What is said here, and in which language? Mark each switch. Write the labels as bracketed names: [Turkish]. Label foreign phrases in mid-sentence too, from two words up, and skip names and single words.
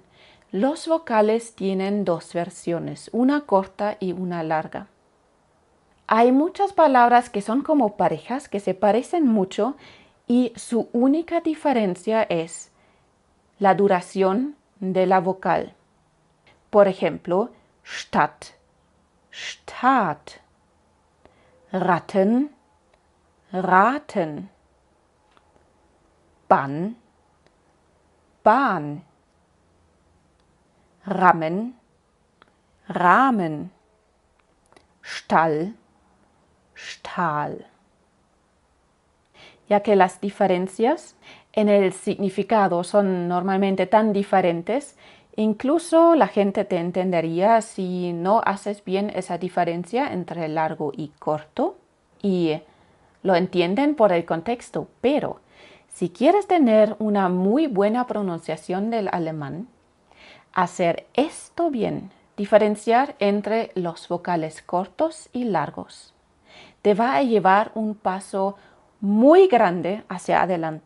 [Spanish] Los vocales tienen dos versiones, una corta y una larga. Hay muchas palabras que son como parejas que se parecen mucho y su única diferencia es la duración de la vocal. Por ejemplo, [German] Stadt, Staat, Ratten, Raten, Bann, Bahn, Rammen, Rahmen, Stall, Stahl. [Spanish] Ya que las diferencias en el significado son normalmente tan diferentes, incluso la gente te entendería si no haces bien esa diferencia entre largo y corto, y lo entienden por el contexto, pero si quieres tener una muy buena pronunciación del alemán, hacer esto bien, diferenciar entre los vocales cortos y largos, te va a llevar un paso muy grande hacia adelante.